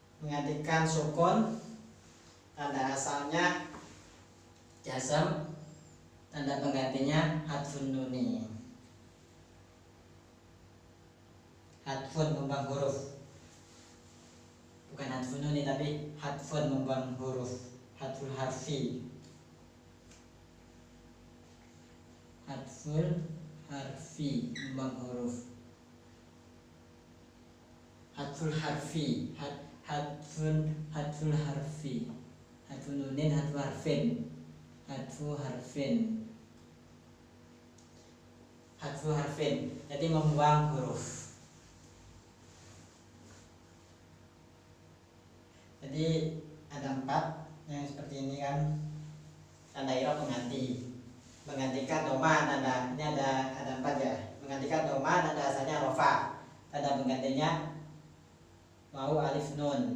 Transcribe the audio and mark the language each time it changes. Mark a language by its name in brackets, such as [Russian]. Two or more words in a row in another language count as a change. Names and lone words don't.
[Indonesian] menggantikan sukun, tanda asalnya jazm, tanda penggantinya [Arabic] حذف نون. [Indonesian] Hadfun membuang huruf, bukan [Arabic] حذف نون [Indonesian] tapi hadfun membuang huruf, [Arabic] حذف الحرف. حذف الحرف [Indonesian] membuang huruf, [Arabic] حذف الحرف، حذف الحرف، حذف نون، حذف حرف، حذف حرف، حذف حرف, [Indonesian] jadi membuang huruf. Jadi ada 4 yang seperti ini kan, tanda i'rab pengganti, menggantikan doma, tanda ini ada 4 ya, menggantikan doma tanda asalnya rofa, tanda penggantinya mau alif nun.